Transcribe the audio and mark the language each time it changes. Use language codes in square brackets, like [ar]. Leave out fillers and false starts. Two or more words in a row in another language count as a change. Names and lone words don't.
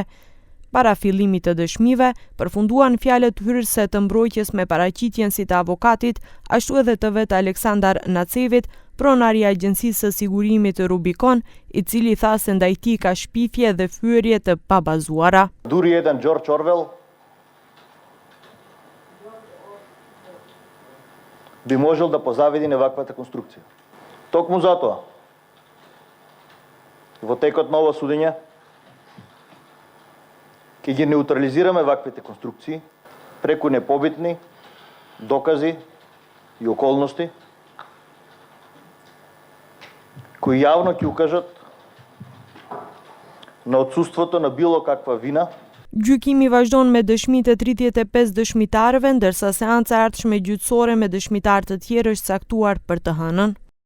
[sq] Para fillimit të dëshmive, përfunduan fjalët hyrëse të mbrojtjes me paraqitjen si të avokatit, ashtu edhe të vet Aleksandar Nacevit, pronari i Agjencisë së Sigurimit të Rubicon, i cili tha se ndaj tij ka shpifje dhe fyerje të pabazuara. [mk] Дури еден Джордж Орвел би можел да позавиди неваквата конструкција. Токму затоа, во текот на ова судење, ќе ги неутрализираме ваквите конструкции преку непобитни докази и околности кои јавно ќе укажат на отсутството на било каква вина. [sq] Gjykimi vazhdon me dëshmitë e 35 dëshmitarëve, ndërsa seanca e ardhshme gjyqësore me dëshmitar të tjerë është caktuar për të hënën.